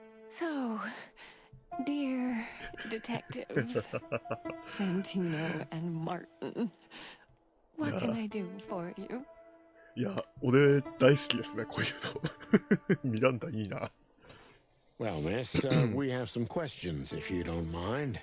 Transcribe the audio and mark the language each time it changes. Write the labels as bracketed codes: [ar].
[en] So, dear detectives, Santino and Martin, what can I do for you? [ja] いや、俺大好きですね、こういうの。ミランダいいな。 [en] Well, miss, we have some questions, if you don't mind.